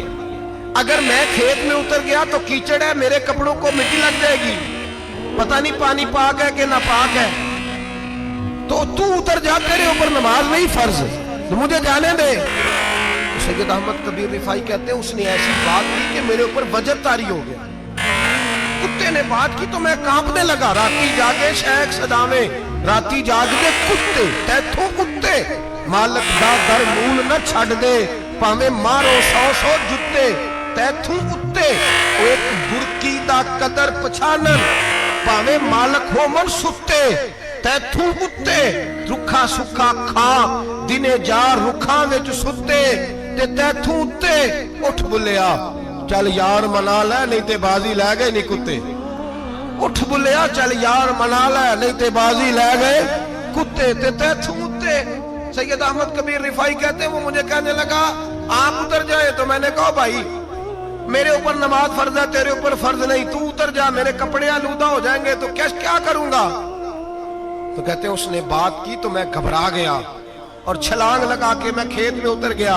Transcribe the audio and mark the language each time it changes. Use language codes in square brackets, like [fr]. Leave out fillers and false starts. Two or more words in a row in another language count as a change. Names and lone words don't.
[ur] اگر میں کھیت میں اتر گیا تو کیچڑ ہے، میرے کپڑوں کو مٹی لگ جائے گی، پتہ نہیں پانی پاک ہے کہ ناپاک ہے، تو تو اتر جا، تیرے اوپر نماز نہیں فرض، تو مجھے جانے دے. سید احمد کبیر رفاعی کہتے ہیں اس نے ایسی بات کی کہ میرے اوپر وجد طاری ہو گیا. کتے نے بات کی تو میں کانپنے لگا. [pa] راتی جاگے شیخ صدامے، راتی جاگ دے کتے، تیتھوں کتے، مالک دا در مول نہ چھڑ دے، پاویں مارو 100 جتے، تیتھوں کتے. ایک برکی دا قدر پچھانن، پاویں مالک ہو من ستے، تیتھوں کتے. رکھا سکھا کھا دنے جار رکھاں وچ ستے، تے تیتھوں اتے. اٹھ بلیا چل یار منا لے نہیں تے بازی لے گئے نہیں کتے. اٹھ بلیا چل یار منا لے نہیں تے بازی لے گئے کتے، تے تیتھوں اتے. [ur] سید احمد کبیر رفاعی کہتے ہیں وہ مجھے کہنے لگا آپ اتر جائے. تو میں نے کہا بھائی میرے اوپر نماز فرض ہے، تیرے اوپر فرض نہیں، تو اتر جا، میرے کپڑے آلودہ ہو جائیں گے تو کیا کروں گا؟ تو کہتے ہیں اس نے بات کی تو میں گھبرا گیا اور چھلانگ لگا کے میں کھیت میں اتر گیا.